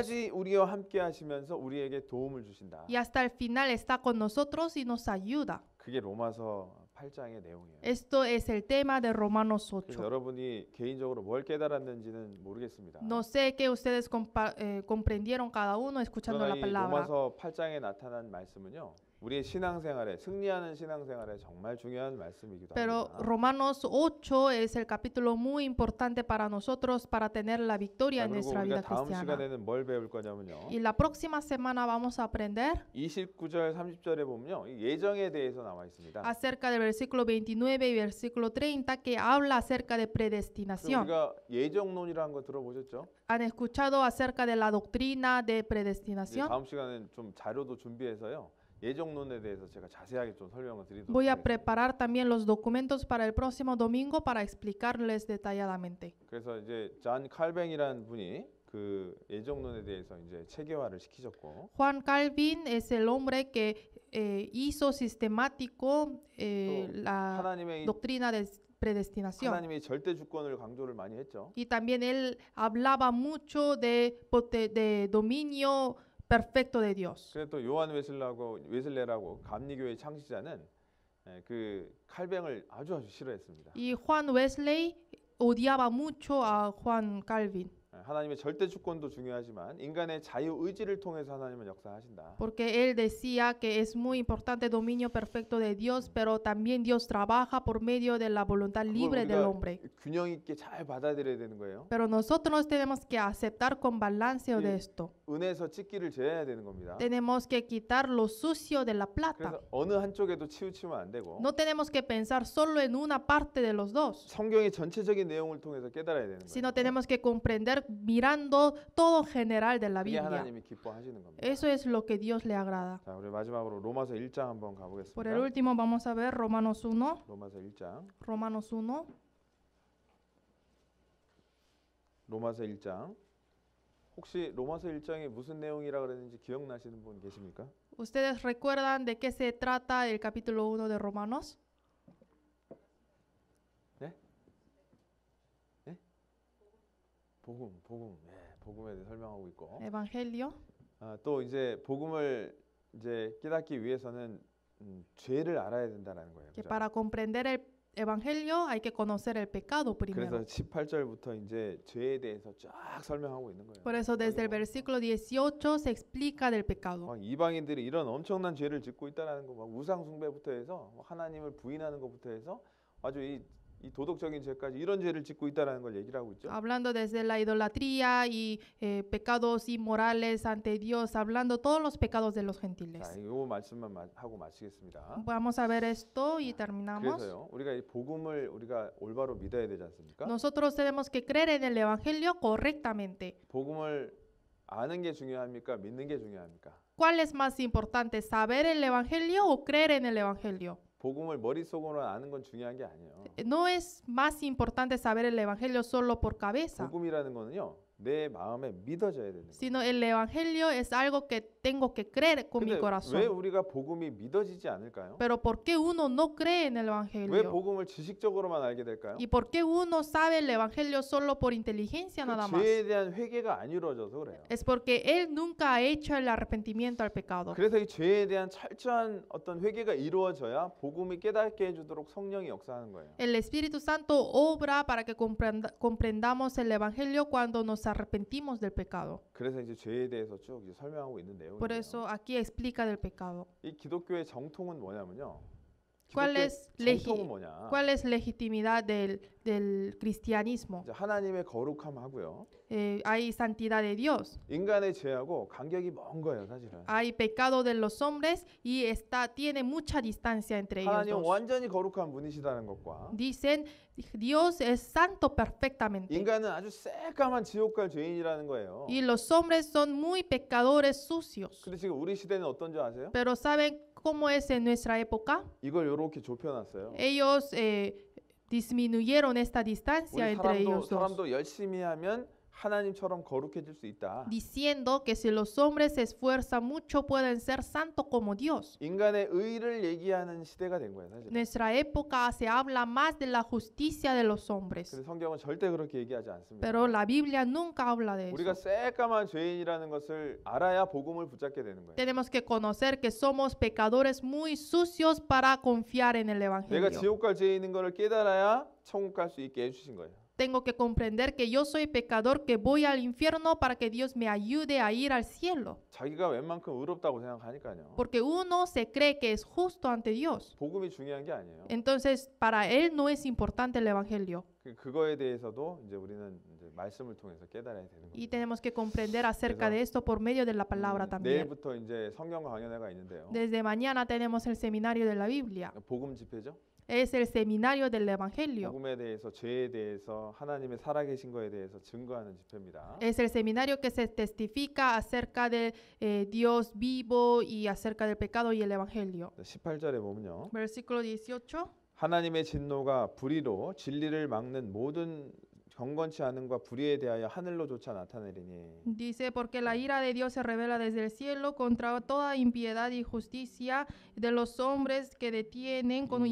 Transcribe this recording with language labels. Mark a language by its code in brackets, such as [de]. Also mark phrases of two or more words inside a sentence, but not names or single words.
[ko] 끝까지 우리와 함께 하시면서 우리에게 도움을 주신다. [es] Y hasta el final está con nosotros y nos ayuda. [ko] 그게 로마서 8장의 내용이에요. [es] Esto es el tema de Romanos [ko] 그래서 [es] 8. [ko] 여러분이 개인적으로 뭘 깨달았는지는 모르겠습니다. [es] No sé qué ustedes comprendieron cada uno escuchando [ko] 그러나 [es] la [ko] 이 [es] palabra. [ko] 로마서 8장에 나타난 말씀은요. 우리의 신앙생활에 승리하는 신앙생활에 정말 중요한 말씀이기도 [es] Pero [ko] 합니다. [es] Romanos 8 es el capítulo muy importante para nosotros para tener la victoria [ko] 자, [es] en [ko] 그리고 [es] nuestra [ko] 우리가 [es] vida [ko] 다음 [es] cristiana. [ko] 시간에는 뭘 배울 거냐면요. [es] Y la próxima semana vamos a aprender [ko] 29절 30절에 보면요. 이 예정에 대해서 나와 있습니다. [es] acerca del versículo 29 y versículo 30 que habla acerca de [ko] 그래서 [es] predestinación. [ko] 우리가 예정론이라는 거 들어보셨죠? [es] ¿Han escuchado acerca de la doctrina de [ko] 이제 [es] predestinación? [ko] 다음 시간에는 좀 자료도 준비해서요. 예정론에 대해서 제가 자세하게 좀 설명을 드리도록 [es] Voy a [ko] 하겠습니다. [es] preparar también los documentos para el próximo domingo para explicarles detalladamente. [ko] 그래서 이제 잔 칼뱅이라는 분이 그 예정론에 대해서 이제 체계화를 시키셨고 [es] Juan Calvin es el hombre que hizo sistemático la [ko] 하나님의 [es] doctrina de predestinación. [ko] 하나님의 절대 주권을 강조를 많이 했죠. [es] Y también él hablaba mucho de dominio perfecto de Dios. [ko] 그래서 또 요한 웨슬레라고 감리교의 창시자는 그 칼뱅을 아주 싫어했습니다. [es] Y Juan Wesley odiaba mucho a Juan Calvin. [ko] 하나님의 절대 주권도 중요하지만 인간의 자유 의지를 통해서 하나님은 역사하신다. [es] Porque él decía que es muy importante el dominio perfecto de Dios, pero también Dios trabaja por medio de la voluntad libre del hombre. [ko] 균형 있게 잘 받아들여야 되는 거예요. [es] Pero nosotros tenemos que aceptar con balance de Sí. esto. [ko] 은에서 찢기를 제해야 되는 겁니다. [es] Tenemos que quitar lo sucio de la plata. [ko] 그래서 어느 한쪽에도 치우치면 안 되고 [es] No tenemos que pensar solo en una parte de los dos, [ko] 성경의 전체적인 내용을 통해서 깨달아야 되는 [es] sino [ko] 거예요. [es] tenemos que comprender mirando todo general de la [ko] 그게 [es] Biblia. [ko] 하나님이 기뻐하시는 겁니다. [es] Eso es lo que Dios le agrada. [ko] 자, 우리 마지막으로 로마서 1장 한번 [es] Por el [ko] 가보겠습니다. [es] último vamos a ver Romanos 1. [ko] 로마서 1장. [es] Romanos 1. [ko] 로마서 1장. 혹시 로마서 1장이 무슨 내용이라 그랬는지 기억나시는 분 계십니까? [es] ¿Ustedes recuerdan de qué se trata el capítulo 1 de Romanos? [ko] 복음. 예, 복음에 대해 설명하고 있고. [es] Evangelio. [ko] 또 이제 복음을 이제 깨닫기 위해서는 죄를 알아야 된다는 거예요. [es] Que [ko] 그죠? [es] para comprender el Evangelio hay que conocer el pecado primero. [ko] 그래서 18절부터 이제 죄에 대해서 쫙 설명하고 있는 거예요. [es] Por eso desde el [ko] 뭐, [es] versículo 18 se explica del pecado. [ko] 막 이방인들이 이런 엄청난 죄를 짓고 있다라는 거, 막 우상 숭배부터 해서 하나님을 부인하는 것부터 해서 아주 이 도덕적인 죄까지 이런 죄를 짓고 있다라는 걸 얘기를 하고 있죠. [es] Hablando desde la idolatría y pecados inmorales ante Dios, hablando todos los pecados de los gentiles. [ko] 자, 이 말씀만 하고 마치겠습니다. [es] Vamos a ver esto y terminamos. [ko] 그래서요, 우리가 이 복음을 우리가 올바로 믿어야 되지 않습니까? [es] Nosotros tenemos que creer en el Evangelio correctamente. [ko] 복음을 아는 게 중요합니까? 믿는 게 중요합니까? [es] ¿Cuál es más importante, saber el Evangelio o creer en el Evangelio? [ko] 복음을 머릿속으로 아는 건 중요한 게 아니에요. [es] No es más importante saber el Evangelio solo por cabeza, [ko] 복음이라는 거는요, 내 마음에 믿어져야 되는 거예요. [es] sino el Evangelio es algo que tengo que creer con mi [ko] 근데 왜 [es] corazón. [ko] 우리가 복음이 믿어지지 않을까요? [es] Pero ¿por qué uno no cree en el [ko] 왜 [es] Evangelio? [ko] 복음을 지식적으로만 알게 될까요? [es] ¿Y por qué uno sabe el Evangelio solo por inteligencia nada [ko] 그 [es] más? [ko] 죄에 대한 회개가 안 이루어져서 그래요. [es] Es porque él nunca ha hecho el arrepentimiento al pecado. [ko] 그래서 이 죄에 대한 철저한 어떤 회개가 이루어져야 복음이 깨닫게 해주도록 성령이 역사하는 거예요. [es] El Espíritu Santo obra para que comprendamos el Evangelio cuando nos arrepentimos del pecado. [ko] 그래서 이제 죄에 대해서 쭉 이제 설명하고 있는 [es] Por [ko] 내용이에요. [es] eso aquí explica del pecado. [ko] 이 기독교의 정통은 뭐냐면요. [es] ¿Cuál [ko] 기독교의 [es] es, [ko] 정통은 뭐냐? [es] cuál es legitimidad del cristianismo? [ko] 이제 하나님의 거룩함하고요. [es] Hay santidad de Dios, [ko] 인간의 죄하고 간격이 먼 거예요, 사실은. [es] hay pecado de los hombres y tiene mucha distancia entre ellos [ko] 하나님은 [es] dos. [ko] 완전히 거룩한 분이시다는 것과 [es] Dicen, Dios es santo perfectamente [ko] 인간은 아주 새까만 지옥 갈 죄인이라는 거예요. [es] y los hombres son muy pecadores sucios. [ko] 근데 지금 우리 시대는 어떤 줄 아세요? [es] Pero ¿saben cómo es en nuestra época? [ko] 이걸 이렇게 좁혀놨어요. [es] Ellos disminuyeron esta distancia [ko] 우리 [es] entre ellos dos, [ko] 사람도 열심히 하면 하나님처럼 거룩해질 수 있다. [es] diciendo que si los hombres se esfuerzan mucho pueden ser santos como Dios. [ko] 인간의 의를 얘기하는 시대가 된 거예요, 사실. [es] Nuestra época se habla más de la justicia de los hombres, [ko] 근데 성경은 절대 그렇게 얘기하지 않습니다. [es] pero la Biblia nunca habla de [ko] 우리가 [es] eso. [ko] 새까만 죄인이라는 것을 알아야 복음을 붙잡게 되는 거예요. [es] Tenemos que conocer que somos pecadores muy sucios para confiar en el [ko] 내가 [es] Evangelio. [ko] 지옥 갈 죄인인 것을 깨달아야 천국 갈 수 있게 해주신 거예요. [es] Tengo que comprender que yo soy pecador, que voy al infierno para que Dios me ayude a ir al cielo. [ko] 자기가 웬만큼 의롭다고 생각하니까요. [es] Porque uno se cree que es justo ante Dios. [ko] 복음이 중요한 게 아니에요. [es] Entonces, para él no es importante el Evangelio. [ko] 그거에 대해서도 이제 우리는 이제 말씀을 통해서 깨달아야 되는 [es] Y [ko] 거예요. [es] tenemos que comprender acerca [ko] 그래서, [es] de esto por medio de la palabra también. [ko] 내일부터 이제 성경 강연회가 있는데요. [es] Desde mañana tenemos el seminario de la Biblia. [ko] 복음 집회죠. [es] Es el seminario del Evangelio. [ko] 복음에 대해서, 죄에 대해서, 하나님의 살아계신 거에 대해서 증거하는 집회입니다. [es] Es el seminario que se testifica acerca de Dios vivo y acerca del pecado y el Evangelio. [ko] 18절에 보면요. [es] Versículo 18. [ko] 하나님의 진노가 불의로 진리를 막는 모든 경건치 않음과 불의에 대하여 하늘로조차 나타내리니 [es] Dice, porque la ira de Dios se revela desde el cielo contra toda impiedad y justicia de los hombres que detienen con